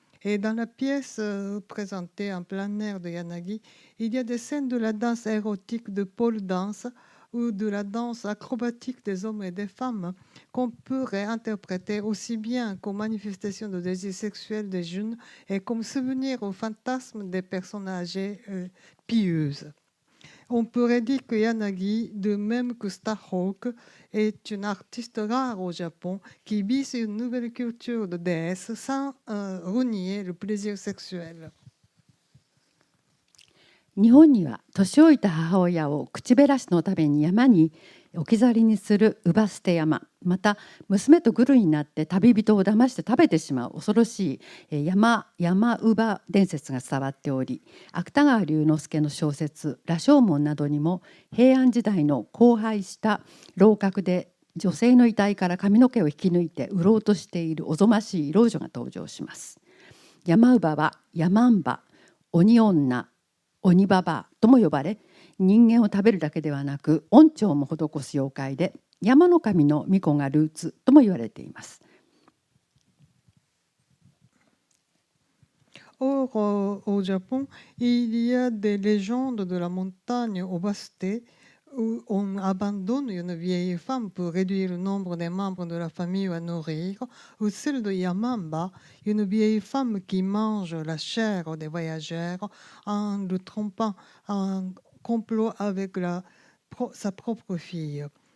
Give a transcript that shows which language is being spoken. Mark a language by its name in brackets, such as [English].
[French] Et dans la pièce présentée en plein air de Yanagi, il y a des scènes de la danse érotique de pole dance ou de la danse acrobatique des hommes et des femmes qu'on peut réinterpréter aussi bien comme manifestation de désir sexuel des jeunes et comme souvenir au fantasme des personnes âgées pieuses. On pourrait dire que Yanagi, de même que Starhawk, est une artiste rare au Japon qui vise une nouvelle culture de déesse sans renier le plaisir sexuel. [Japanese] 日本には年老いた母親を口減らしのために山に置き去りにする姥捨て山、また娘とグルになって旅人を騙して食べてしまう恐ろしい山乳母伝説が伝わっており、芥川龍之介の小説「羅生門」などにも平安時代の荒廃した楼閣で女性の遺体から髪の毛を引き抜いて売ろうとしているおぞましい老女が登場します。山乳母は山んば、鬼女、鬼ババアとも呼ばれ、人間を食べるだけではなく恩寵も施す妖怪で、山の神の巫女がルーツとも言われています。 [French] Or, au Japon, il y a des légendes de la montagne Obasté où on abandonne une vieille femme pour réduire le nombre des membres de la famille à nourrir, ou celle de Yamamba, une vieille femme qui mange la chair des voyageurs en le trompant en complot avec sa propre fille.